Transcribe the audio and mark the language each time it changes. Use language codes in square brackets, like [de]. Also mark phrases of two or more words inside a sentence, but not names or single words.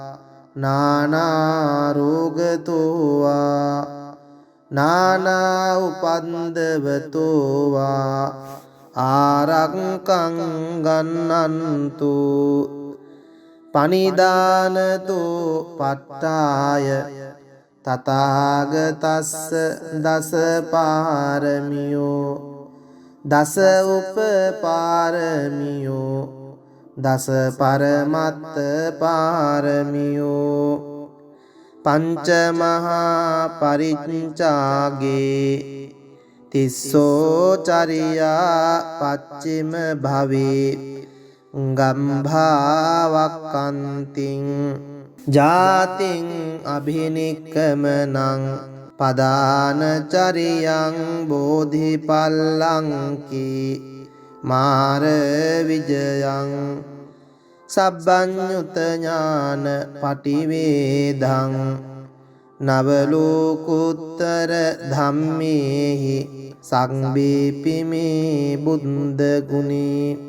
[pi] නානා රෝගතෝ වා නානා උපන්දවතෝ වා ආරක්ඛං ගන්නන්තු පනිදානතෝ පට්ඨාය තථාගතස්ස දස පාරමියෝ දස උපපාරමියෝ දස පරමත්ත පාරමියෝ පංච මහා පරිච්ඡාගේ තිස්සෝ චරියා පච්චිම භවේ ගම්භාවක්කන්තිං ජාතින් අභිනික්කමනං පදානචරියං බෝධිපල්ලංකි මාර විජයං සබ්බඤ්ඤුත ඥාන පටිවේදං නවලෝකුත්තර ධම්මේහි සංබීපිමේ බුද්ධ ගුණේ